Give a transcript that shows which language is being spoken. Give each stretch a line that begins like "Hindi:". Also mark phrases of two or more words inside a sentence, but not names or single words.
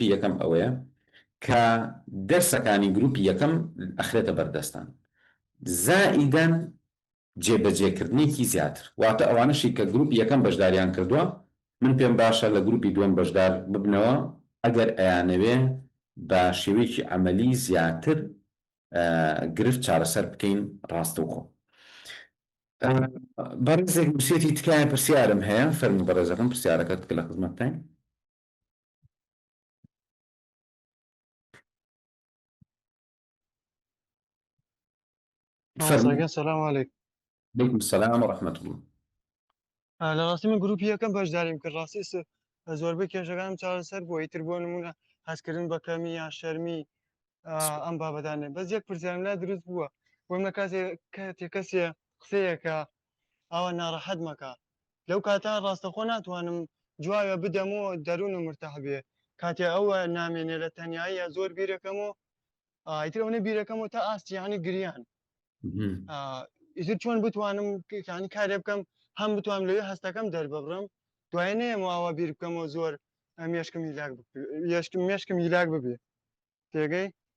Central Kurdish: یەکەم ئەوەیە کە دەرسەکانی گروپی یەکەم ئەخرێتە بەردەستان زائیدەن جێبەجێکردنێکی زیاتر واتە ئەوانشی کە گروپی یەکەم بەشداریان کردووە من پێم باشە لە گروپی دووەم بەشدار ببنەوە ئەگەر ئەیانەوێ بە شێوەیەکی عەمەلی زیاتر گرفت چارەسەر بکەین ڕاستەوخۆ بەڕێزێک نووسێتی تکایە پرسیارم هەیە فەرموو بەڕێزەکەم پرسیارەکەت کە لە خزمەتتان
Arabic: سلام علیکم عليكم السلام ورحمة الله
Central Kurdish: لە ڕاستی من گروپی یەکەم بەشداریم کرد ڕاستی زۆربەی کێشەکانم چارەسەر بووە ئیتر بۆ نمونە هەستکردن بە کەمی یا شەرمی ئەم بابەتانێ بەس یەک پرسیارم لا دروست بووە بۆم لە کاتێک کەسێ قسەیەکە ئەوە ناڕەحەت مەکە لەو کاتە ڕاستەخۆ ناتوانم جوایە بدەمەوە دەروون و مرتاح بێ کاتێ ئەوە نامێنێ لە تەنیایی زۆر بیرەکەمەوە ئیتر ئەوەی بیرەکەمەوە تا ئاستیانی گریان ئیتر چۆن بتوانم ینی کارێ بکەم هەم بتوانم لەوێ هەستەکەم دەرببڕم دوای نەیەمەوە بیر بکەمەوە زۆر مێشکم هیلاک ببێ تێگەی